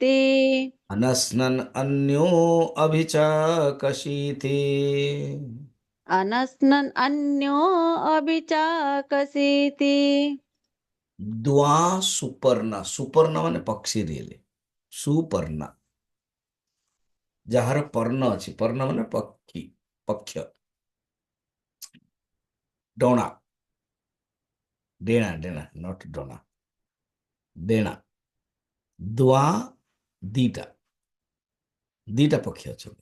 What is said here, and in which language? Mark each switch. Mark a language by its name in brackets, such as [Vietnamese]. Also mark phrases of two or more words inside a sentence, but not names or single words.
[Sanskrit] अनस्नन् अन्यो अभिचाकशीति। अनस्नन् अन्यो अभिचाकसीति। द्वा सुपर्णा, [Odia] ସୁପର୍ଣ୍ଣା ମାନେ ପକ୍ଷୀ ରିଅଲି, ସୁପର୍ଣ୍ଣା ଯାହାର ପର୍ଣ୍ଣ ଅଛି, ପର୍ଣ୍ଣ ମାନେ ପକ୍ଷୀ, ପକ୍ଷ, ଡଣା, ଡେଣା, ଡେଣା ନଟ ଡଣା, ଡେଣା, ଦ୍ୱା ଦିଟା, ଦିଟା ପକ୍ଷୀ ଅଛନ୍ତି।